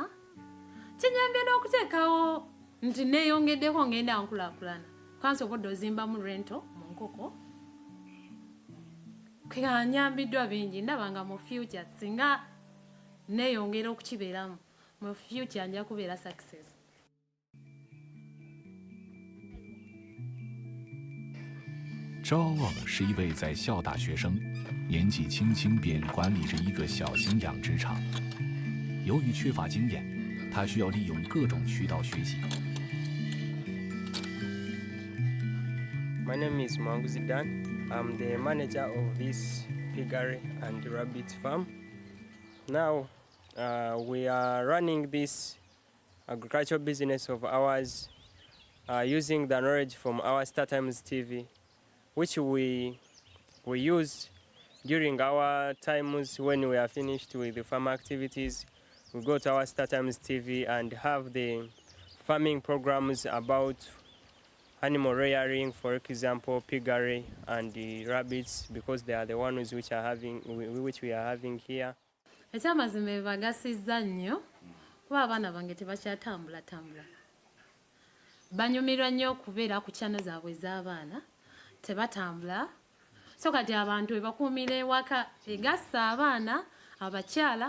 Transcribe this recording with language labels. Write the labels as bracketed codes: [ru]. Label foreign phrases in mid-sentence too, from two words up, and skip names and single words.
[lg] Kinyambye n'okuteekawo nti neeyongeddeko ngenda nkulaakulana. Kwa nsobodde ozimbamu rento mu nkoko kwega nyambiddwa bingi ndaba nga mu future singa neeyongera okukibeeramu mu future nja kubeera success. [zh] 赵旺是一位在校大学生，年纪轻轻便管理着一个小型养殖场。由于缺乏经验，他需要利用各种渠道学习。 [en] My name is Mwangu Zidan. I'm the manager of this piggery and rabbit farm. Now we are running this agricultural business of ours using the knowledge from our StarTimes TV, which we use during our times when we are finished with the farm activities. We go to our StarTimes TV and have the farming programs about animal rearing, for example, piggery and the rabbits, because they are the ones which we are having here. [lg] Ekyamazima ebagasizza nnyo kuba abaana bange tebakyatambula. Banyumirwa nnyo okubeera ku channel zaabwe ez'abaana tebatambula, so kati abantu ebakuumira ewaka egassa abaana abakyala